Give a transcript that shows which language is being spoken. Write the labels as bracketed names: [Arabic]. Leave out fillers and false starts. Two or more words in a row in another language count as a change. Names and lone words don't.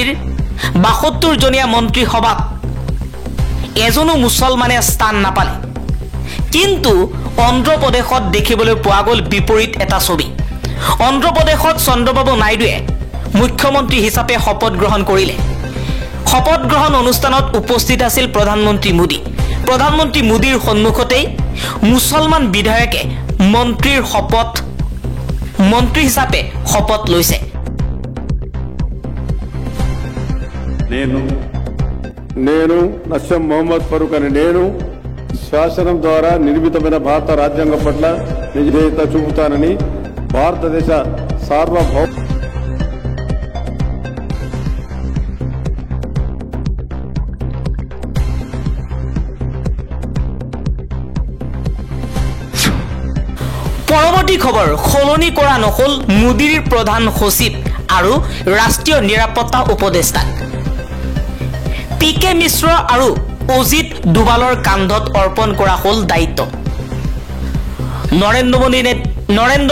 [Assamese] 72 জনীয়া মন্ত্ৰীসভাত এজনো মুছলমানে স্থান নাপালে কিন্তু অন্ধ্ৰ প্ৰদেশত দেখিবলৈ পোৱা গ'ল বিপৰীত এটা ছবি অন্ধ্ৰ প্ৰদেশত চন্দ্ৰবাবু নাইডুৱে মুখ্যমন্ত্ৰী হিচাপে শপত গ্ৰহণ কৰিলে শপত গ্ৰহণ অনুষ্ঠানত উপস্থিত আছিল প্ৰধানমন্ত্ৰী মোদীৰ সন্মুখতেই মুছলমান বিধায়কে মন্ত্ৰী হিচাপে শপত লৈছে [Telugu] నేను నస్యం మొహమ్మద్ ఫరూక్ అని నేను శాసనం ద్వారా నిర్మితమైన భారత రాజ్యాంగం పట్ల నిజాయితీ చూపుతానని భారతదేశ సార్వభౌమ [Assamese] পৰৱৰ্তী খবৰ খলনি কৰা নহল মোদীৰ প্ৰধান সচিব আৰু ৰাষ্ট্ৰীয় নিৰাপত্তা উপদেষ্টা পিকে মিশ্ৰ আৰু অজিত ডোভালৰ কান্ধত অৰ্পণ কৰা হল দায়িত্ব নৰেন্দ্ৰ